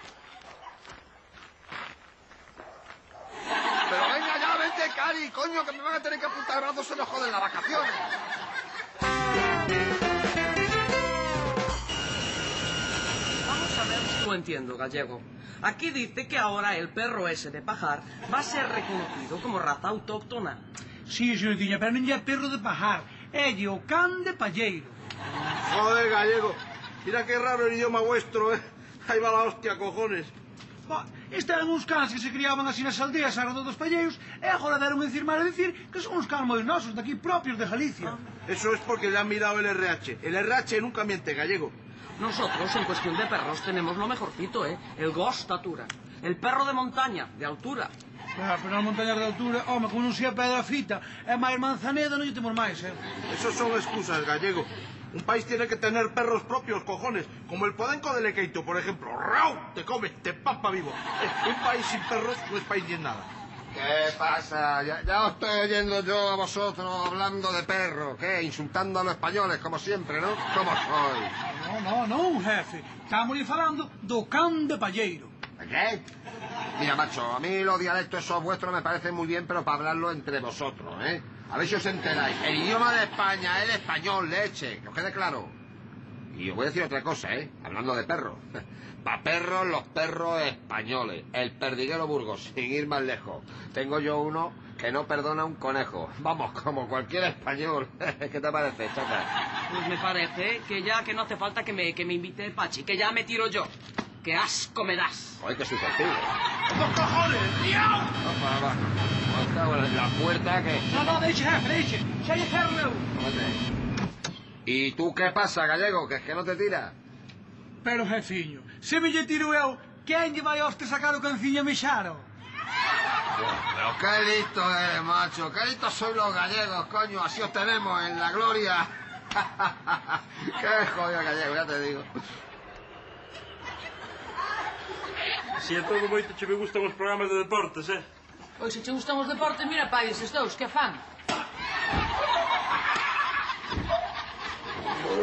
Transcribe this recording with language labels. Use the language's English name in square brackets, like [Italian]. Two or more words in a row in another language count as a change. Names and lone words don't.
[Spanish] Pero venga ya, vente, Cari, coño, que me van a tener que apuntar brazos, se nos joden las vacaciones. Vamos a ver si lo entiendo, Gallego. Aquí dice que ahora el perro ese de pajar va a ser reconocido como raza autóctona. Sí, [Galician] señoritiña, pero non é [Spanish] perro de pajar, [Galician] é o can de palleiro. [Spanish] Joder, Gallego, mira que raro el idioma vuestro, eh. Ahí va la hostia, cojones. [Galician] Estaban uns cans que se criaban así nas aldeas alrededor dos palleiros e agora deron a dicir mal a dicir que son uns cans moi nosos daqui propios de Galicia. [Spanish] Eso es porque le han mirado el RH. El RH nunca miente, Gallego. Nosotros, en cuestión de perros, tenemos lo mejorcito, ¿eh? El gostatura. El perro de montaña, de altura. [Galician] Pero na montaña de altura, home, como non sea pedra fita e máis manzaneda non lle temos máis, eh? [Spanish] Esos son excusas, Gallego. Un país tiene que tener perros propios, cojones. Como el podenco de Lequeito, por ejemplo. ¡Rau! Te come, te papa vivo. Un país sin perros no es país ni en nada. ¿Qué pasa? Ya os estoy oyendo yo a vosotros hablando de perros. ¿Qué? Insultando a los españoles, como siempre, ¿no? ¿Cómo sois? [Galician] No, jefe. Estamos falando do can de palleiro. [Spanish] ¿Qué? Mira, macho, a mí los dialectos esos vuestros me parecen muy bien, pero para hablarlo entre vosotros, ¿eh? A ver si os enteráis. El idioma de España es el español, leche. Que os quede claro. Y os voy a decir otra cosa, ¿eh? Hablando de perros. Pa' perros, los perros españoles. El perdiguero Burgos, sin ir más lejos. Tengo yo uno que no perdona un conejo. Vamos, como cualquier español. ¿Qué te parece, chata? Pues me parece que ya que no hace falta que me invite el Pachi, que ya me tiro yo. ¡Qué asco me das! ¡Ay, qué susceptible! ¡Los cojones! ¡Miau! Va. La puerta que... [Galician] No, deixe, jefe, deixe. Xa lle ferro eu. [Spanish] ¿Y tú qué pasa, Gallego? Que es que no te tiras. [Galician] Pero, jefiño, se me lle tiro eu, quen lle vai a este sacar o canciño a mexaro? [Spanish] Pero qué listo eres, macho. Qué listos sois los gallegos, coño. Así os tenemos en la gloria. Qué jodido gallego, ya te digo. [Galician] Si é todo moito che me gustan os programas de deportes, Pois se che gustan os deportes, mira pa eses dous, que fan.